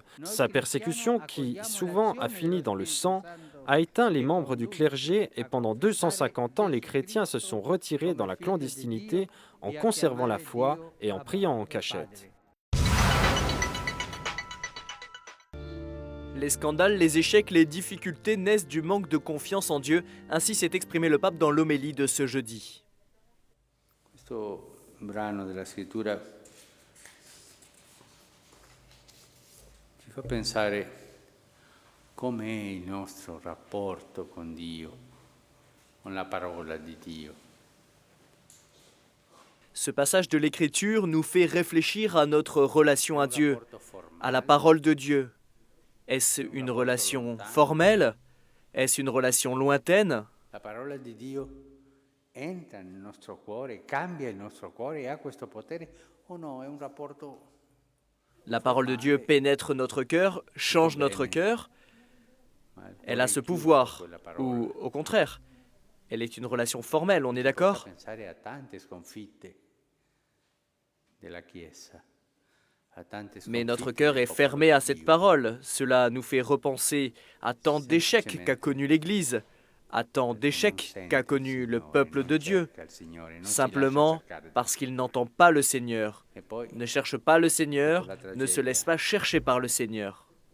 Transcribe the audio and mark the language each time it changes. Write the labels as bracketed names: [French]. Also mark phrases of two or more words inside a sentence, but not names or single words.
[French] Sa persécution, qui souvent a fini dans le sang, a éteint les membres du clergé et pendant 250 ans, les chrétiens se sont retirés dans la clandestinité en conservant la foi et en priant en cachette. Les scandales, les échecs, les difficultés naissent du manque de confiance en Dieu, ainsi s'est exprimé le pape dans l'homélie de ce jeudi. [Italian] Questo brano della scrittura ci fa pensare com'è il nostro rapporto con Dio, con la parola di Dio. [French] Ce passage de l'Écriture nous fait réfléchir à notre relation à Dieu, à la parole de Dieu. Est-ce une relation formelle? Est-ce une relation lointaine? [Italian] La parola di Dio entra nel nostro cuore, cambia il nostro cuore e ha questo potere o no? È un rapporto. [French] La parole de Dieu pénètre notre cœur, change notre cœur. Elle a ce pouvoir, ou au contraire, elle est une relation formelle, on est d'accord? [Italian] Pensare a tante sconfitte della Chiesa. [French] Mais notre cœur est fermé à cette parole. Cela nous fait repenser à tant d'échecs qu'a connu l'Église, à tant d'échecs qu'a connu le peuple de Dieu, simplement parce qu'il n'entend pas le Seigneur, ne cherche pas le Seigneur, ne se laisse pas chercher par le Seigneur.